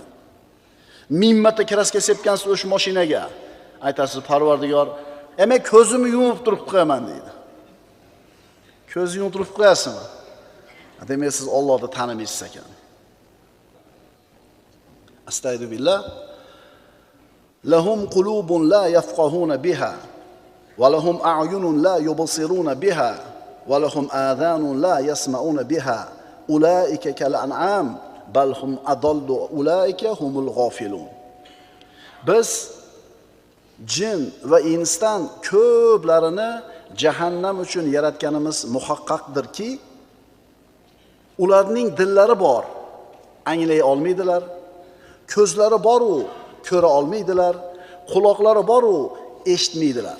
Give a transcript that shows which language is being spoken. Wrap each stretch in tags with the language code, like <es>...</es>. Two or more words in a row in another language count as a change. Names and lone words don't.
<uz>1000 marta kraska sepgansiz o'sha mashinaga, aytasiz, Parvardigor, "Emak ko'zimni yumib turib qo'yaman" deydi. Ko'zni yumib turib qo'yasizmi? Demak siz Allohni tanimaysiz ekan. Astagfirullah.</uz> <ar>لهم قلوب لا يفقهون بها وَلَهُمْ أَعْيُنٌ لَا يُبْصِرُونَ بِهَا وَلَهُمْ آذَانٌ لَا يَسْمَعُونَ بِهَا أُولَئِكَ كَالْأَنْعَامِ بَلْ هُمْ أَضَلُّ أُولَئِكَ هُمُ الْغَافِلُونَ.</ar> <uz>Biz jin va insdan ko'plarini jahannam uchun yaratganimiz muhaqqaqdirki, ularning dillari bor, anglay olmaydilar, ko'zlari bor u ko'ra olmaydilar, quloqlari bor u eshitmaydilar.</uz>